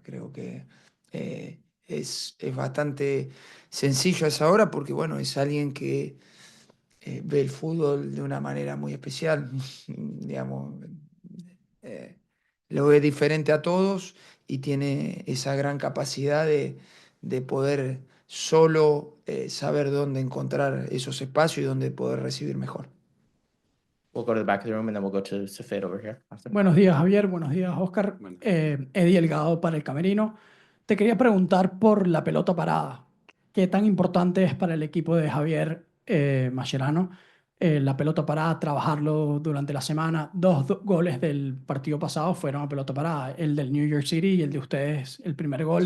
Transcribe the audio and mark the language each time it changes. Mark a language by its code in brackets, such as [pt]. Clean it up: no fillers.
[es] Creo que es bastante sencillo a esa hora porque, bueno, es alguien que ve el fútbol de una manera muy especial, digamos, eh, lo ve diferente a todos y tiene esa gran capacidad de poder solo saber dónde encontrar esos espacios y dónde poder recibir mejor. [en] We'll go to the back of the room and then we'll go to Safed over here. after. [es] Buenos días, Javier. Buenos días, Oscar. Bueno. Eddie Elgado para el Camerino. Te quería preguntar por la pelota parada. ¿Qué tan importante es para el equipo de Javier Mascherano la pelota parada, trabajarlo durante la semana? Dos goles del partido pasado fueron a pelota parada. El del New York City y el de ustedes, el primer gol.